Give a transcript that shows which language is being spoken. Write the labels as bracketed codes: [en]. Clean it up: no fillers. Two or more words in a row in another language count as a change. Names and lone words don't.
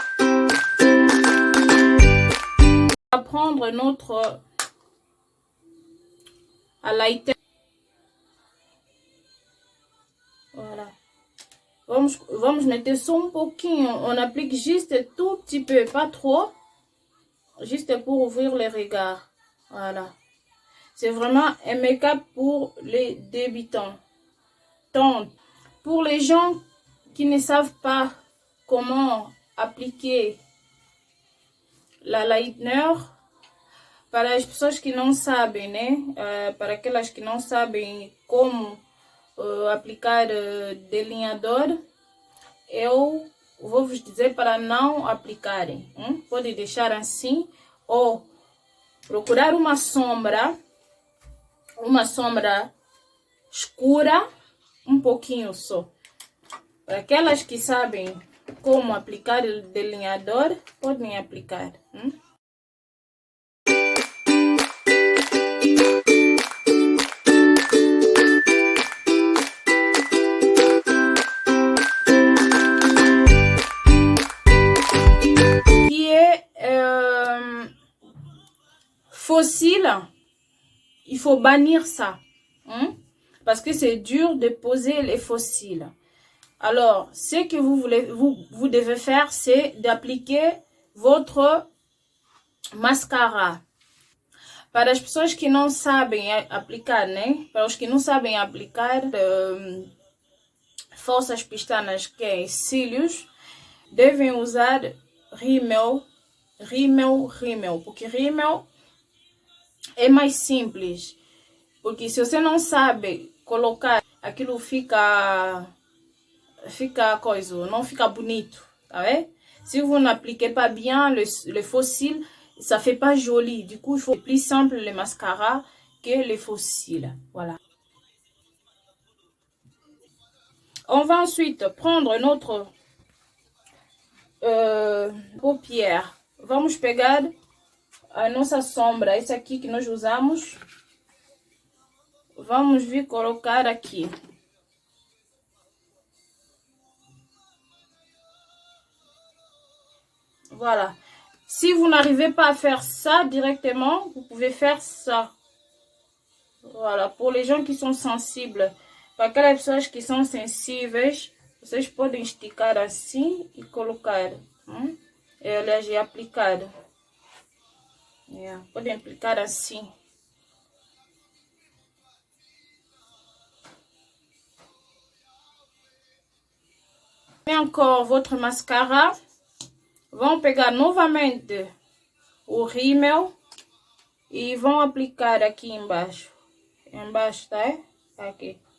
[fr] On va prendre notre [en] a lighter. [fr] Voilà. [pt] Vamos meter só um pouquinho. [fr] On applique juste tout petit peu, pas trop. Juste pour ouvrir les regards. Voilà. C'est vraiment un make-up pour les débutants. Donc, pour les gens qui ne savent pas comment appliquer la lightener, [pt] para as pessoas que não sabem, né? Para aquelas que não sabem como aplicar delineador, eu vou vos dizer para não aplicarem. Pode deixar assim ou procurar uma sombra escura, um pouquinho só. Para aquelas que sabem como aplicar o delineador, podem aplicar. [fr] Qui est fossile, il faut bannir ça. Parce que c'est dur de poser les fossiles. Alors, ce que vous devez faire, c'est d'appliquer votre mascara. [pt] Para as pessoas que não sabem aplicar, né? Para os que não sabem aplicar falsas pestanas, que é cílios, devem usar rímel, porque rímel é mais simples. Porque se você não sabe colocar, aquilo fica coisa, não fica bonito, tá vendo? [fr] Si vous n'appliquez pas bien le fossile, ça fait pas joli. Du coup, il faut plus simple le mascara que les fossiles. Voilà. On va ensuite prendre notre paupière. [pt] Vamos pegar a nossa sombra, esse aqui que nós usamos. Vamos vir colocar aqui. Voilà. [fr] Si vous n'arrivez pas à faire ça directement, vous pouvez faire ça. Voilà. Pour les gens qui sont sensibles. [pt] Para aquelas pessoas que são sensíveis, vocês podem esticar assim e colocar. Aliás, e aplicar. Podem aplicar assim. [fr] Et encore votre mascara. [pt] Vão pegar novamente o rímel e vão aplicar aqui embaixo. Embaixo, tá? Aqui.